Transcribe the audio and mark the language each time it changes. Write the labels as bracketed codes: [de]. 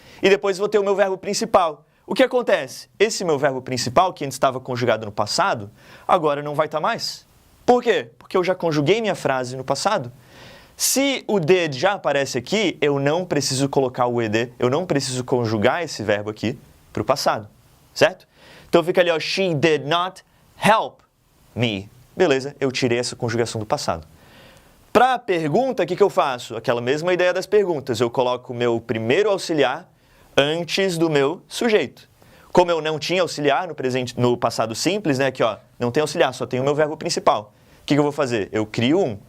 [pt] E depois eu vou ter o meu verbo principal. O que acontece? Esse meu verbo principal, que antes estava conjugado no passado, agora não vai estar mais. Por quê? Porque eu já conjuguei minha frase no passado. Se o did já aparece aqui, eu não preciso colocar o ed, eu não preciso conjugar esse verbo aqui para o passado, certo? Então fica ali, ó, [en] she did not help me. [pt] Beleza, eu tirei essa conjugação do passado. Para a pergunta, o que eu faço? Aquela mesma ideia das perguntas, eu coloco o meu primeiro auxiliar antes do meu sujeito. Como eu não tinha auxiliar no passado simples, né, aqui ó, não tem auxiliar, só tem o meu verbo principal. O que eu vou fazer? Eu crio um.